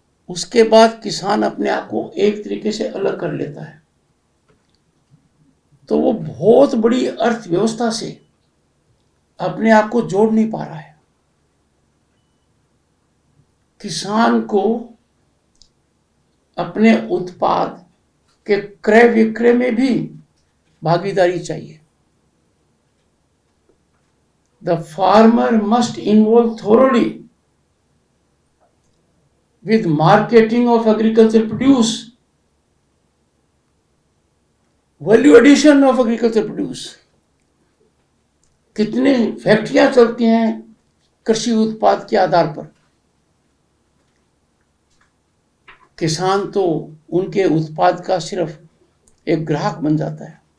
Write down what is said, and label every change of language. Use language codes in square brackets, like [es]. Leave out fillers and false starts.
[hi] उसके बाद किसान अपने आप को एक तरीके से अलग कर लेता है, तो वो बहुत बड़ी अर्थव्यवस्था से अपने आप को जोड़ नहीं पा रहा है। किसान को अपने उत्पाद के क्रय विक्रय में भी भागीदारी चाहिए। [en] The farmer must involve thoroughly with marketing of agricultural produce, value addition of agricultural produce। [hi] कितने फैक्ट्रियां चलती हैं कृषि उत्पाद के आधार पर। किसान तो उनके उत्पाद का सिर्फ एक ग्राहक बन जाता है।